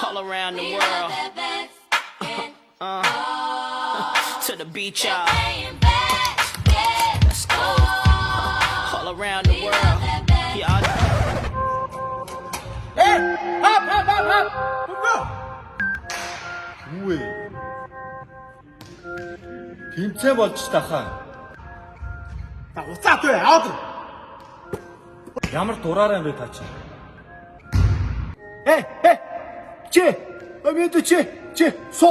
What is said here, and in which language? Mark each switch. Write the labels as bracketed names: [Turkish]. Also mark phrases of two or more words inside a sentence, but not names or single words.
[English] around the world. To the beach, y'all. Let's go. All around the world. Y'all. Hey! Hop, hop, hop, hop! Go! [Mongolian] Үгүй. Тэмцээн болж тахаа. Та уцаад бай, аваад. Ямар дураараа юм бэ та чи? Эй! Чи! Амид чи! Суу!